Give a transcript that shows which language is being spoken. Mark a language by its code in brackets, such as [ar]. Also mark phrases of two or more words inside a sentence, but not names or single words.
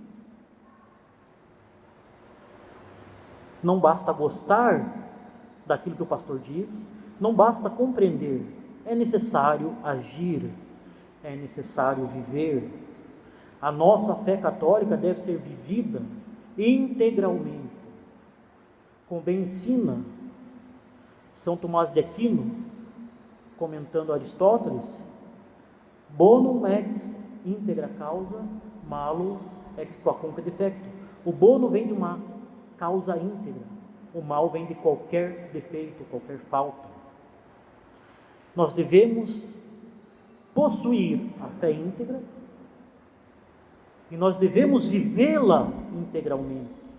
[pt] Não basta gostar daquilo que o pastor diz, não basta compreender, é necessário agir, é necessário viver. A nossa fé católica deve ser vivida integralmente, como bem ensina São Tomás de Aquino, comentando Aristóteles: [la] bonum ex integra causa, malo ex quacunque defecto. [pt] O bono vem de uma causa íntegra, o mal vem de qualquer defeito, qualquer falta. Nós devemos possuir a fé íntegra e nós devemos vivê-la integralmente.